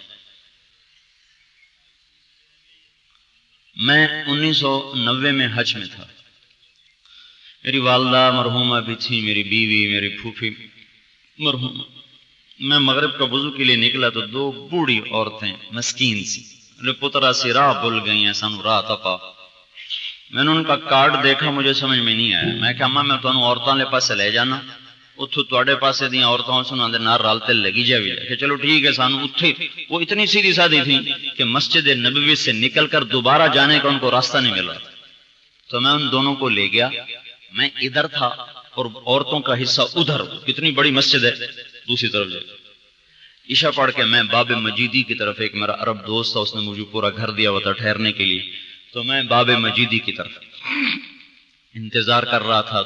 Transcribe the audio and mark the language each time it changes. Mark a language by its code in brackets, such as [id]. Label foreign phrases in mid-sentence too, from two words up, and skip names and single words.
[ur] میں 1990 میں حج میں تھا، میری والدہ مرحومہ بھی تھی، میری بیوی، میری پھوپھی مرحومہ۔ میں مغرب کا وضو کے لیے نکلا تو 2 بوڑھی عورتیں مسکین سی پترا سی راہ بھول گئی ہیں، [pa] سانو راہ تپا۔ [ur] میں نے ان کا کارڈ دیکھا، مجھے سمجھ میں نہیں آیا۔ [pa] میں کہا اما میں تانوں عورتاں لے پاسے لے جانا، اتھو تواڈے پاسے دیاں عورتاں سناں دے نال رل تے لگی جاوی [ur] کہ چلو ٹھیک ہے۔ [pa] سانو اتھے [ur] وہ اتنی سیدھی سادھی تھی کہ مسجد نبوی سے نکل کر دوبارہ جانے کا ان کو راستہ نہیں ملا۔ تو میں ان دونوں کو لے گیا، میں ادھر تھا اور عورتوں کا حصہ ادھر، کتنی بڑی مسجد ہے دوسری طرف جائے۔ عشاء پڑھ کے میں باب مجیدی کی طرف، ایک میرا عرب دوست تھا، اس نے مجھے پورا گھر دیا ہوا تھا ٹھہرنے کے لیے، تو میں باب مجیدی کی طرف انتظار کر رہا تھا۔